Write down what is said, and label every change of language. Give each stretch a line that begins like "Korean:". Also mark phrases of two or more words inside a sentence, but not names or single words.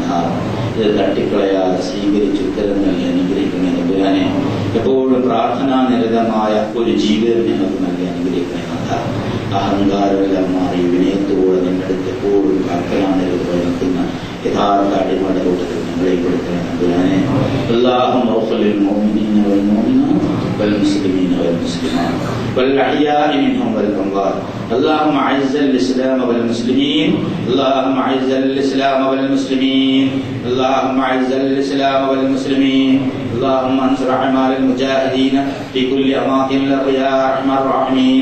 Malayalam: ഇത് തട്ടിക്കളയാതെ സ്വീകരിച്ചു ഉത്തരം നൽകി അനുഗ്രഹിക്കണേ തമ്പുരാനെ. എപ്പോഴും പ്രാർത്ഥനാ നിരതമായ ഒരു ജീവിതം ഞങ്ങൾക്ക് നൽകി അനുഗ്രഹിക്കണേ നാഥ. അഹങ്കാരമെല്ലാം മാറി വിനയത്തോടെ നിന്നെടുത്ത് എപ്പോഴും പ്രാർത്ഥന നിൽക്കുന്ന യഥാർത്ഥ അടിമയുടെ കൂട്ടത്തിൽ ഞങ്ങളെ കൊടുക്കണം തമ്പുരാനെ.
Arabic: اللهم اغفر للمؤمنين والمؤمنات والمسلمين والمسلمات والأحياء منهم والأموات. اللهم أعز الإسلام والمسلمين. اللهم أعز الإسلام والمسلمين. اللهم أعز الإسلام والمسلمين. اللهم انصر أعمال المجاهدين في كل أماكن الأرض يا أرحم الراحمين.